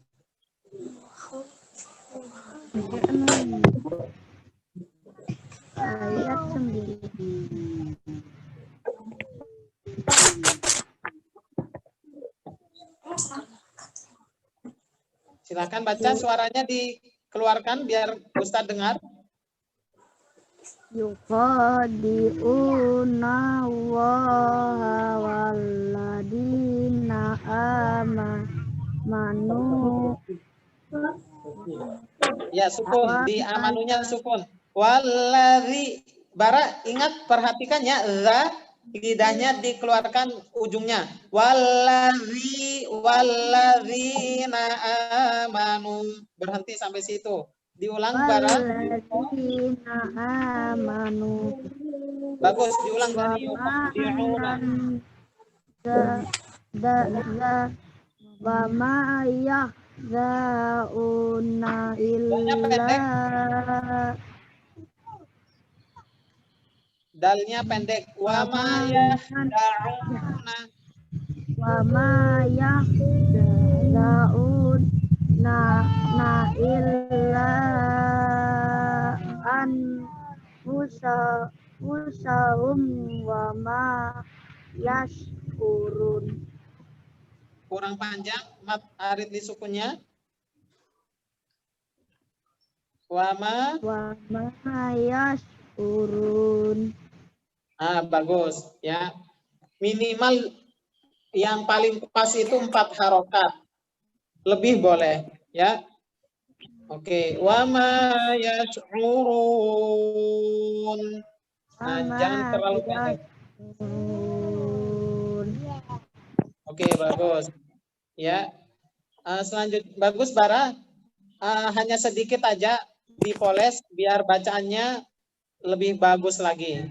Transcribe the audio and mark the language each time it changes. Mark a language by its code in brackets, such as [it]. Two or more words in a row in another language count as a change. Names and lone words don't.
[id] Ayat 9. Silakan baca, suaranya dikeluarkan biar Ustadz dengar. [ar] يخادعون الله والذين آمنوا. [id] Ya, sukun. Di amanunya sukun. [ar] Walladzi. [id] Bara, ingat, perhatikan ya. Za, lidahnya dikeluarkan ujungnya. [ar] والذين آمنوا. [id] Berhenti sampai situ. Diulang, Bara. [ar] والذين آمنوا. [id] Bagus, diulang dari [ar] وما يخدعون إلا. [id] Dalnya pendek. [ar] وما يخدعون. وما يخدعون إلا أنفسهم وما يشكرون. [id] Kurang panjang, [ar] مد عارض [id] di sukunnya. [ar] وما yashkurun. [id] Bagus ya. Minimal yang paling pas itu 4 harokat. Lebih boleh ya. Oke, [ar] وما يشعرون. [id] Nah, jangan terlalu pendek. Oke, bagus. Ya. Selanjutnya bagus Bara. Hanya sedikit aja dipoles biar bacaannya lebih bagus lagi.